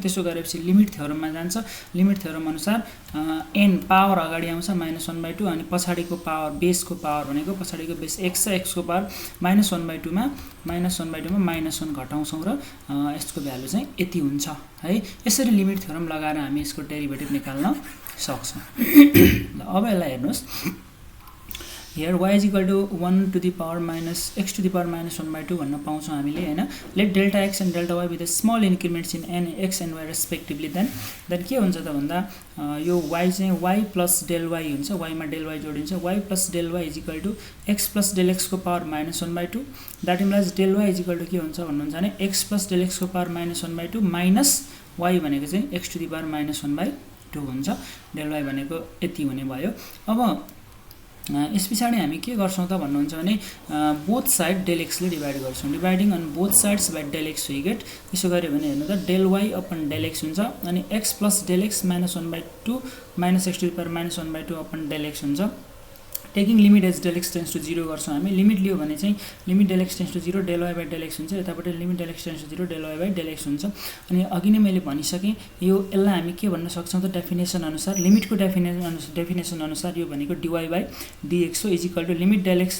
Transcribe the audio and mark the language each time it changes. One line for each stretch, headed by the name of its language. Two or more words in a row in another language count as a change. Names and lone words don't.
Nepali: त्यसो गरेपछि लिमिट थ्योरममा जान्छ।
English: limit theorem
Nepali: अनुसार n पावर अगाडि आउँछ -1/2 अनि पछाडीको पावर बेसको पावर भनेको पछाडीको बेस x छ x को पावर -1/2 मा -1 घटाउँछौं र यसको भ्यालु चाहिँ यति हुन्छ है। यसरी
English: limit theorem
Nepali: लगाएर हामी यसको डेरिभेटिभ निकाल्न सक्छौं। ल अब यसलाई हेर्नुस्।
English: Here y = 1 to the power - x to the power -1/2
Nepali: भन्न पाउँछौं हामीले हैन।
English: Let delta x and delta y with the small increments in n x and y respectively then
Nepali: के हुन्छ त भन्दा यो y चाहिँ y + del y हुन्छ। y मा del y जोडिन्छ। y + del y = x + del x को पावर -1/2
English: that implies
Nepali: del y = के हुन्छ भन्नुहुन्छ भने x + del x को पावर -1/2 माइनस y भनेको चाहिँ
English: x to the power
Nepali: -1/2 हुन्छ। del y भनेको यति हुने भयो। अब यसपछि हामी के गर्छौं त भन्नुहुन्छ भने
English: both side
Nepali: del x ले डिवाइड गर्छौं।
English: dividing on both sides by del x we get.
Nepali: त्यसो गर्यो भने हेर्नु त del y अपन del x हुन्छ अनि x + del x -1/2 - x
English: to the power
Nepali: -1/2 अपन del x हुन्छ।
English: taking limit as del x tends to 0
Nepali: गर्छौँ हामी। लिमिट लियो भने चाहिँ
English: limit del x tends to 0 del y by del x
Nepali: हुन्छ, यतापट्टि
English: limit del x tends to 0 del y by del x
Nepali: हुन्छ। अनि अघि नै मैले भनिसकेँ यो यसलाई हामी के भन्न सक्छौँ त डेफिनेसन अनुसार, लिमिटको डेफिनेसन अनुसार यो भनेको
English: dy by dx
Nepali: हो
English: is equal to limit del x.